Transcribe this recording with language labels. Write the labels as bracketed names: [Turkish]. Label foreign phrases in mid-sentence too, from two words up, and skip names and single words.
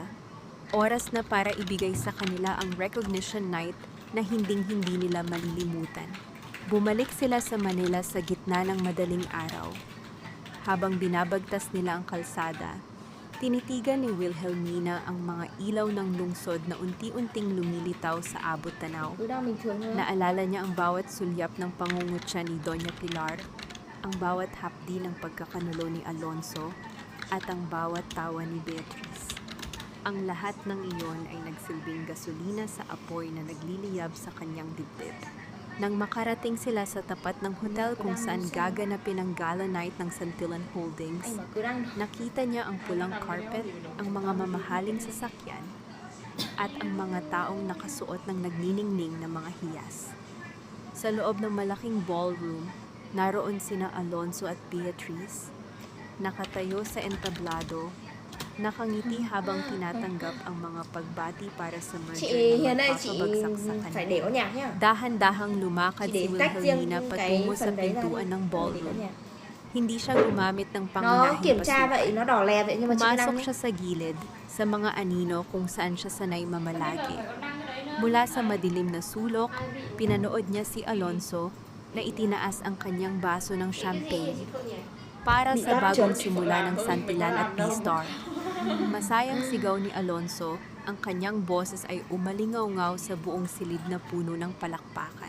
[Filipino] Oras na para ibigay sa kanila ang [English] recognition night [Filipino] na hinding-hindi nila malilimutan. Bumalik sila sa Manila sa gitna ng madaling araw. Habang binabagtas nila ang kalsada, tinitigan ni Wilhelmina ang mga ilaw ng lungsod na unti-unting lumilitaw sa abot tanaw. [Vietnamese] cứ đang bình thường thôi. [Filipino] Naalala niya ang bawat sulyap ng pangungutya ni Doña Pilar, ang bawat hapdi ng pagkakanulo ni Alonso, at ang bawat tawa ni Beatrice. Ang lahat ng iyon ay nagsilbing gasolina sa apoy na nagliliyab sa kanyang dibdib. Nang makarating sila sa tapat ng hotel kung saan gaganapin ang [English] gala night [Filipino] ng Santillan Holdings, [Vietnamese] Anh mà cứ đang [Filipino] nakita niya ang pulang carpet, ang mga mamahaling sasakyan, at ang mga taong nakasuot ng nagniningning na mga hiyas. Sa loob ng malaking ballroom, naroon sina Alonso at Beatrice, nakatayo sa entablado, nakangiti habang tinatanggap ang mga pagbati para sa merger [Vietnamese] chị [Filipino] na [Vietnamese] Hiền ơi, chị [Filipino] magpapabagsak sa [Vietnamese] phải [Filipino] kanila. [Vietnamese] để có nhạc nhá. [Filipino] Dahan-dahang lumakad [Vietnamese] Chị [Filipino] si [Vietnamese] để tách riêng [Filipino] Wilhelmina [Vietnamese] cái [Filipino] patungo sa [Vietnamese] phần đấy ra [Filipino] pintuan [Vietnamese] đi. [Filipino] ng [Vietnamese] Để có [Filipino] ballroom. [Vietnamese] nhạc. [Filipino] Hindi siya gumamit ng [Vietnamese] Nó [Filipino] pangunahing [Vietnamese] kiểm tra [Filipino] basuhan. [Vietnamese] vậy, nó đỏ lè vậy nhưng mà chưa [Filipino] Pumasok [Vietnamese] đăng [Filipino] siya sa gilid sa mga anino kung saan siya sanay mamalagi. Mula sa madilim na sulok, pinanood niya si Alonso na itinaas ang kanyang baso ng champagne para [Vietnamese] Bị [Filipino] sa [Vietnamese] đắt [Filipino] bagong [Vietnamese] chưa? [Filipino] simula ng Santillan at B-Star. Masayang sigaw ni Alonso, ang kanyang boses ay umalingaw-ngaw sa buong silid na puno ng palakpakan.